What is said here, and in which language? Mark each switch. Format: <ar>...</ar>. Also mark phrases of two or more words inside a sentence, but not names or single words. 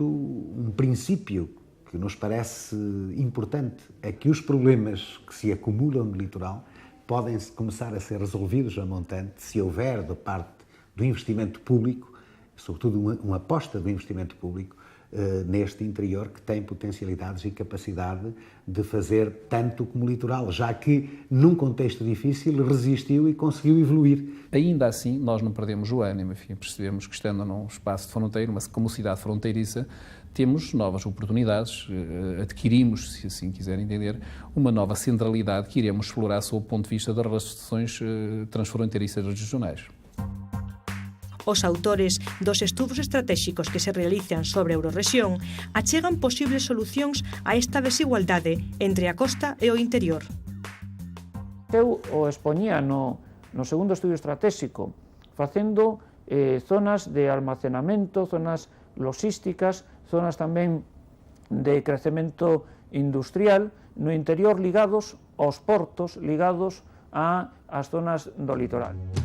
<pt>um princípio que nos parece importante, é que os problemas que se acumulam no litoral podem começar a ser resolvidos a montante se houver, da parte do investimento público, sobretudo uma aposta do investimento público neste interior que tem potencialidades e capacidade de fazer tanto como o litoral, já que num contexto difícil resistiu e conseguiu evoluir. Ainda assim, nós não perdemos o ânimo, enfim, percebemos que estando num espaço de fronteira, como cidade fronteiriça, temos novas oportunidades, adquirimos, se assim quiser entender, uma nova centralidade que iremos explorar sob o ponto de vista das relações transfronteiriças regionais.</pt> <gl>Os autores dos estudos estratégicos que se realizan sobre a Eurorrexión achegan posibles solucións a esta desigualdade entre a costa e o interior. Eu o expoñía no segundo estudio estratégico, facendo zonas de almacenamento, zonas logísticas, zonas tamén de crecemento industrial no interior ligados aos portos, ligados ás zonas do litoral.</gl>